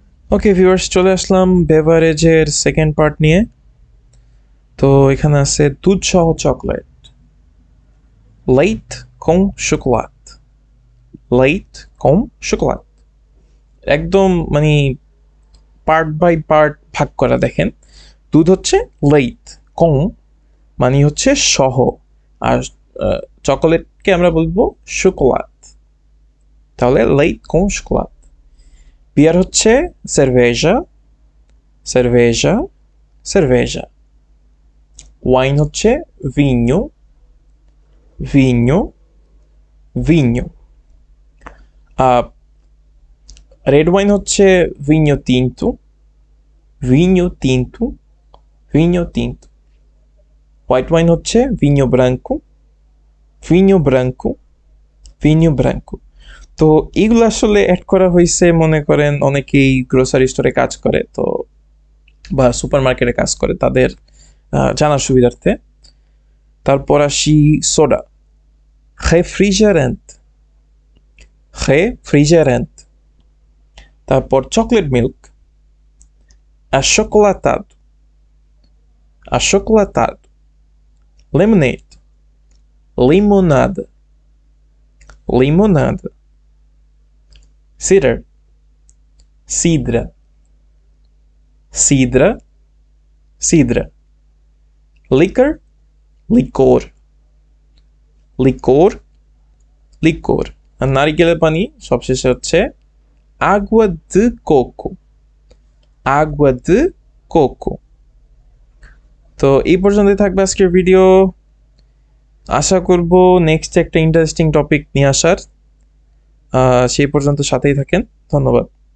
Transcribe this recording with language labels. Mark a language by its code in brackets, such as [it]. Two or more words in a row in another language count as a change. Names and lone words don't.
[en] okay viewers, [bn] চলে আসলাম বেভারেজের [en] second part [bn] নিয়ে। তো এখানে আছে দুধ সহ চকলেট, [pt] leite com chocolate, leite com chocolate। [bn] একদম মানে [en] part by part [bn] ভাগ করা। দেখেন, দুধ হচ্ছে leite, com মানে হচ্ছে সহ, আর চকোলেটকে আমরা বলবো chocolate। তাহলে [pt] leite com chocolate। [bn] বিয়ার হচ্ছে [pt] cerveja, cerveja, cerveja। [bn] ওয়াইন হচ্ছে [pt] vinho, vinho, vinho। [en] red wine [bn] হচ্ছে [pt] vinho tinto, vinho tinto, vinho tinto। [en] white wine [bn] হচ্ছে [pt] vinho branco, vinho branco, vinho branco। [bn] তো এইগুলো আসলে অ্যাড করা হয়েছে, মনে করেন অনেকেই [en] grocery store [bn] কাজ করে তো, বা [en] super market [bn] কাজ করে, তাদের জানার সুবিধার্থে। তারপর আসি সোডা, [pt] refrigerant, refrigerant। [bn] তারপর [en] chocolate milk, [pt] achocolatado, achocolatado। lemonade, limonada, limonada। cider, cidra, cidra, cidra। liquor, licor, licor, licor। [bn] আর নারিকেলের পানি সবশেষে হচ্ছে [pt] agua de coco, agua de coco। [bn] তো এই পর্যন্তই থাকবে আজকের ভিডিও। আশা করব নেক্সট একটা [en] interesting topic [bn] নিয়ে আসার। সেই পর্যন্ত সাথেই থাকেন। ধন্যবাদ।